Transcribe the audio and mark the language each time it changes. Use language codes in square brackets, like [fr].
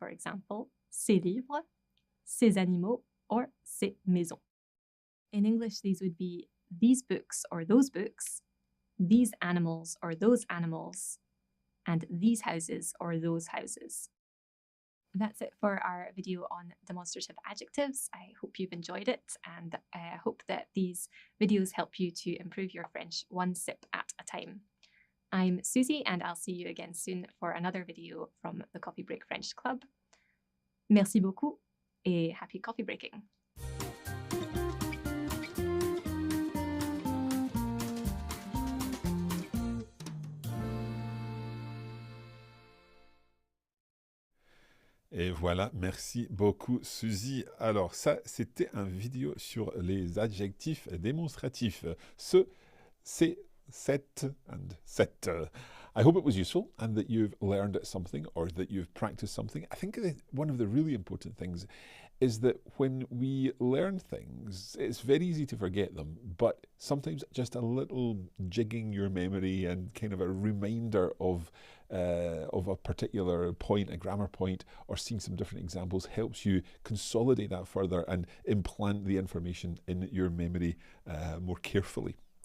[en] For example, ces livres, ces animaux, or ces maisons. In English, these would be these books or those books, these animals or those animals, and these houses or those houses. That's it for our video on demonstrative adjectives. I hope you've enjoyed it, and I hope that these videos help you to improve your French one sip at a time. I'm Susie, and I'll see you again soon for another video from the Coffee Break French Club. [fr] Merci beaucoup, et [en] happy coffee breaking. [fr] Et voilà, merci beaucoup Suzy. Alors ça, c'était un vidéo sur les adjectifs démonstratifs. Ce, c'est, cette, [en] and [fr] cette. [en] I hope it was useful and that you've learned something or that you've practiced something. I think that one of the really important things is that when we learn things, it's very easy to forget them, but sometimes just a little jigging your memory and kind of a reminder of a particular point, a grammar point, or seeing some different examples helps you consolidate that further and implant the information in your memory more carefully.